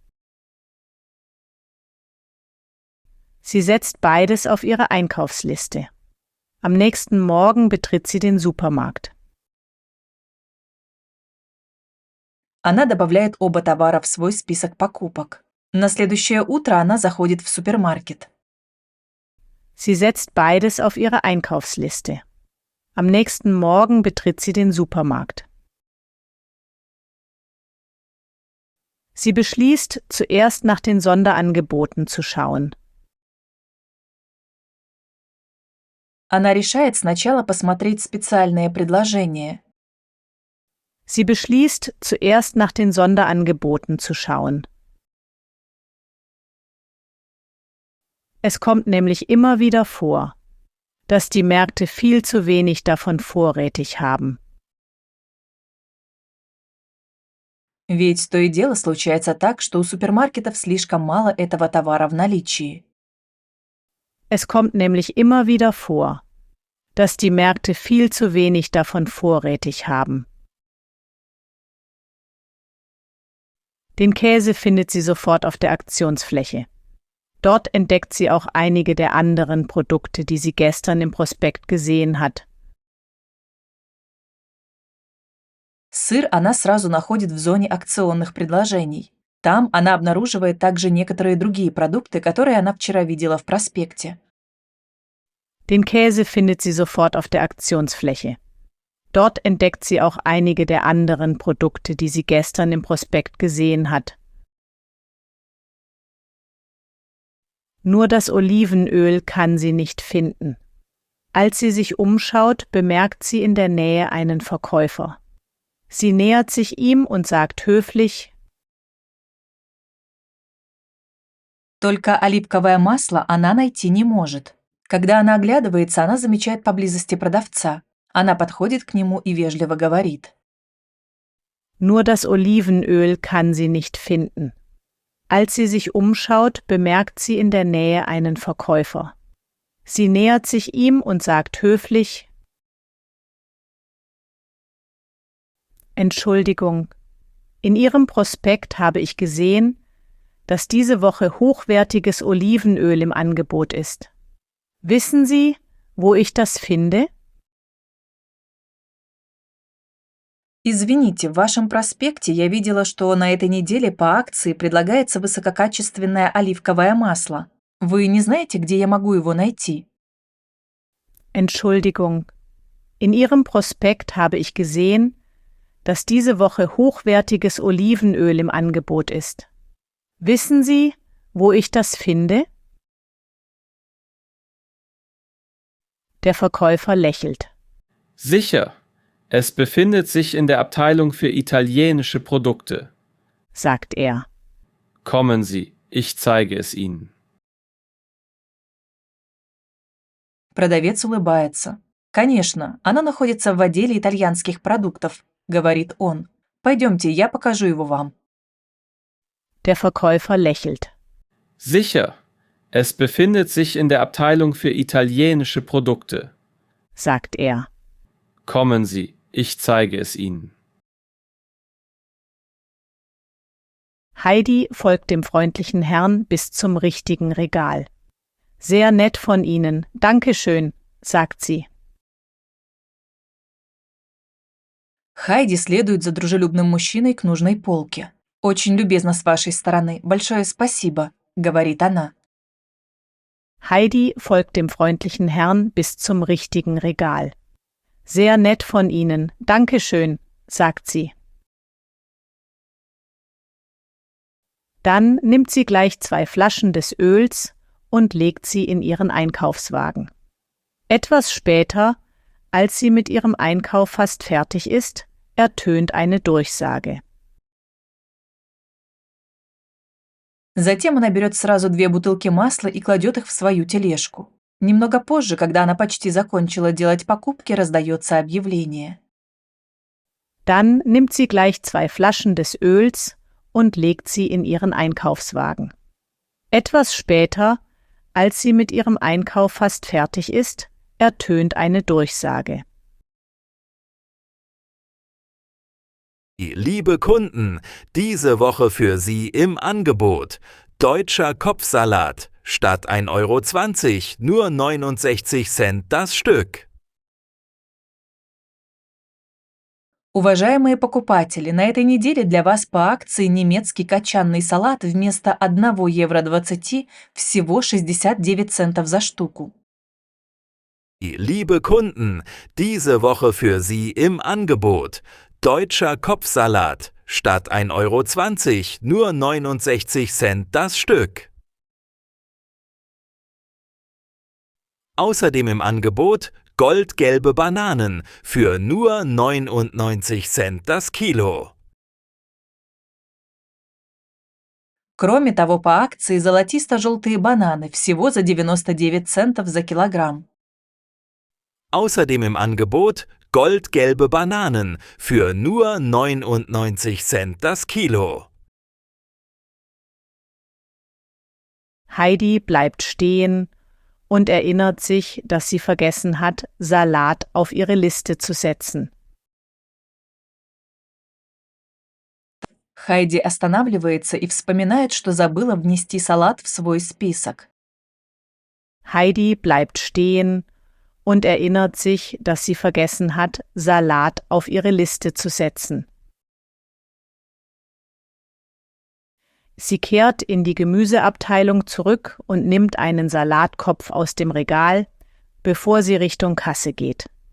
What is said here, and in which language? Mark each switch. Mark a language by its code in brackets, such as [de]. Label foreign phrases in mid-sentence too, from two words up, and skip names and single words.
[de] Sie setzt beides auf ihre Einkaufsliste. Am nächsten Morgen betritt sie den Supermarkt. [ru] Она добавляет оба товара в свой список покупок. На следующее утро она заходит в супермаркет. [de] Sie setzt beides auf ihre Einkaufsliste. Am nächsten Morgen betritt sie den Supermarkt. Sie beschließt, zuerst nach den Sonderangeboten zu schauen. [ru] Она решает сначала посмотреть специальные предложения. [de] Sie beschließt, zuerst nach den Sonderangeboten zu schauen. Es kommt nämlich immer wieder vor, dass die Märkte viel zu wenig davon vorrätig haben. [ru] Ведь то и дело случается так, что у супермаркетов слишком мало этого товара в наличии. [de] Es kommt nämlich immer wieder vor, dass die Märkte viel zu wenig davon vorrätig haben. Den Käse findet sie sofort auf der Aktionsfläche. Dort entdeckt sie auch einige der anderen Produkte, die sie gestern im Prospekt gesehen hat. [ru] Сыр она сразу находит в зоне акционных предложений. Там она обнаруживает также некоторые другие продукты, которые она вчера видела в проспекте. [de] Den Käse findet sie sofort auf der Aktionsfläche. Dort entdeckt sie auch einige der anderen Produkte, die sie gestern im Prospekt gesehen hat. Nur das Olivenöl kann sie nicht finden. Als sie sich umschaut, bemerkt sie in der Nähe einen Verkäufer. Sie nähert sich ihm und sagt höflich: [ru] Только оливковое масло она найти не может. Когда она оглядывается, она замечает поблизости продавца. Она подходит к нему и вежливо говорит. [de] Nur das Olivenöl kann sie nicht finden. Als sie sich umschaut, bemerkt sie in der Nähe einen Verkäufer. Sie nähert sich ihm und sagt höflich: Entschuldigung, in Ihrem Prospekt habe ich gesehen, dass diese Woche hochwertiges Olivenöl im Angebot ist. Wissen Sie, wo ich das finde? [ru] Извините, в вашем проспекте я видела, что на этой неделе по акции предлагается высококачественное оливковое масло. Вы не знаете, где я могу его найти? [de] Entschuldigung, in Ihrem Prospekt habe ich gesehen, dass diese Woche hochwertiges Olivenöl im Angebot ist. Wissen Sie, wo ich das finde? Der Verkäufer lächelt. Sicher. Es befindet sich in der Abteilung für italienische Produkte, Sagt er. Kommen Sie, ich zeige es Ihnen. [ru] Продавец улыбается. «Конечно, она находится в отделе итальянских продуктов», — говорит он. «Пойдемте, я покажу его вам». [de] Der Verkäufer lächelt. Sicher. Es befindet sich in der Abteilung für italienische Produkte. Sagt er. Kommen Sie, ich zeige es Ihnen. Heidi folgt dem freundlichen Herrn bis zum richtigen Regal. Sehr nett von Ihnen, danke schön, sagt sie. [ru] Хайди следует за дружелюбным мужчиной к нужной полке. «Очень любезно с вашей стороны. Большое спасибо», — говорит она. [de] Heidi folgt dem freundlichen Herrn bis zum richtigen Regal. Sehr nett von Ihnen, danke schön, sagt sie. Dann nimmt sie gleich 2 Flaschen des Öls und legt sie in ihren Einkaufswagen. Etwas später, als sie mit ihrem Einkauf fast fertig ist, ertönt eine Durchsage. [ru] Затем она берет сразу 2 бутылки масла и кладет их в свою тележку. Немного позже, когда она почти закончила делать покупки, раздается объявление. [de] Dann nimmt sie gleich 2 Flaschen des Öls und legt sie in ihren Einkaufswagen. Etwas später, als sie mit ihrem Einkauf fast fertig ist, ertönt eine Durchsage. Liebe Kunden, diese Woche für Sie im Angebot. Deutscher Kopfsalat. Statt 1,20 € nur 69 Cent das Stück. [ru] Уважаемые покупатели, на этой неделе для вас по акции немецкий кочанный салат вместо 1,20 евро всего 69 центов за штуку. [de] Liebe Kunden, diese Woche für Sie im Angebot. Deutscher Kopfsalat. Statt 1,20 € nur 69 Cent das Stück. Außerdem im Angebot goldgelbe Bananen für nur 99 Cent das Kilo. [ru] Кроме того, по акции золотисто-желтые бананы всего за 99 центов за килограмм. [de] Außerdem im Angebot goldgelbe Bananen für nur 99 Cent das Kilo. Heidi bleibt stehen und erinnert sich, dass sie vergessen hat, Salat auf ihre Liste zu setzen. [ru] Хайди останавливается и вспоминает, что забыла внести салат в свой список. [de] Heidi bleibt stehen und erinnert sich, dass sie vergessen hat, Salat auf ihre Liste zu setzen. Sie kehrt in die Gemüseabteilung zurück und nimmt einen Salatkopf aus dem Regal, bevor sie Richtung Kasse geht.